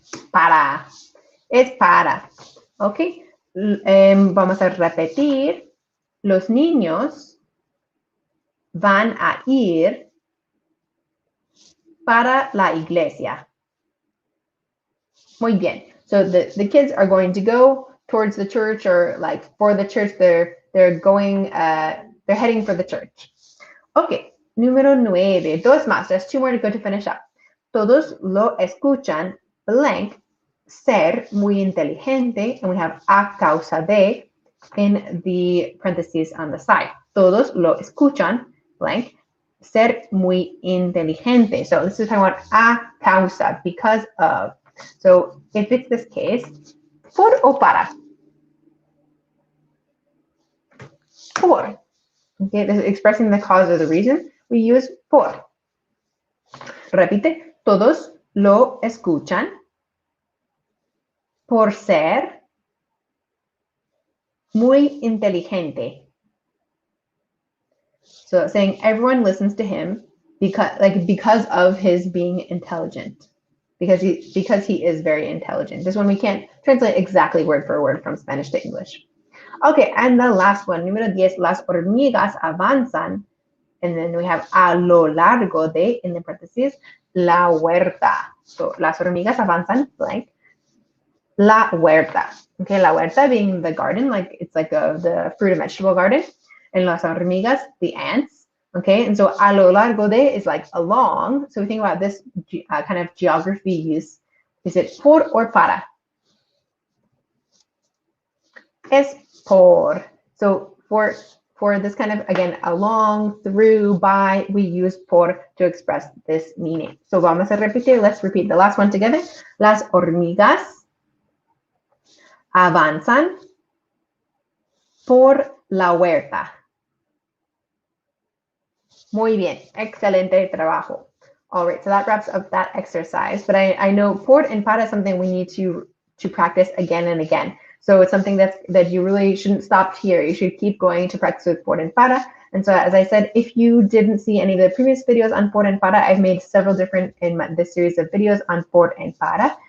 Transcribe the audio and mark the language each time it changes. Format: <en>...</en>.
<es>Para. Es para. Ok. Vamos a repetir. Los niños van a ir para la iglesia. Muy bien.</es> <en>So the kids are going to go towards the church, or like for the church, they're going, they're heading for the church. Okay, número 9, dos más, there's 2 more to go to finish up. Todos lo escuchan, blank, ser muy inteligente, and we have a causa de in the parentheses on the side.</en> <es>Todos lo escuchan, blank, ser muy inteligente.</es> <en>So this is talking about a causa, because of. So if it's this case, por o para? Por. Okay, this is expressing the cause or the reason. We use por.</en> <es>Repite, todos lo escuchan por ser muy inteligente.</es> <en>So saying everyone listens to him because of his being intelligent. Because he is very intelligent. This one we can't translate exactly word for word from Spanish to English. Okay, and the last one, número 10, las hormigas avanzan, and then we have a lo largo de, in the parentheses, la huerta.</en> <es>So las hormigas avanzan, blank, la huerta.</es> <en>Okay, la huerta being the garden, like it's like the fruit and vegetable garden, and las hormigas, the ants. Okay, and so a lo largo de is like along. So we think about this kind of geography use. Is it por or para? Es por. So for this kind of, again, along, through, by, we use por to express this meaning. So vamos a repetir. Let's repeat the last one together.</en> <es>Las hormigas avanzan por la huerta. Muy bien, excelente trabajo.</es> <en>All right, so that wraps up that exercise. But I know por and para is something we need to practice again and again. So it's something that you really shouldn't stop here. You should keep going to practice with por and para. And so, as I said, if you didn't see any of the previous videos on por and para, I've made several different in this series of videos on por and para.</en>